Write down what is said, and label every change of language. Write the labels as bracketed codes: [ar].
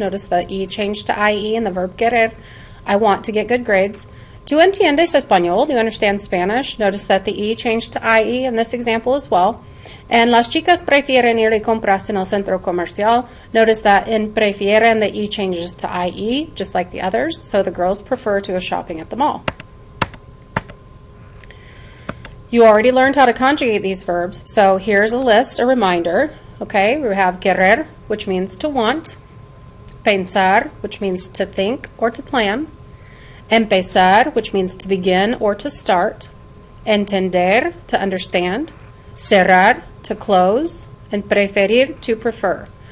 [en] Notice the E changed to IE and the verb querer. I want to get good grades. [es] ¿Tú entiendes español? [en] Do you understand Spanish? Notice that the E changed to IE in this example as well. And [es] las chicas prefieren ir de compras en el centro comercial. [en] Notice that in prefieren the E changes to IE, just like the others, so the girls prefer to go shopping at the mall. You already learned how to conjugate these verbs, so here's a list, a reminder. Okay, we have querer, which means to want, pensar, which means to think or to plan, empezar, which means to begin or to start, entender, to understand, cerrar, to close, and preferir, to prefer.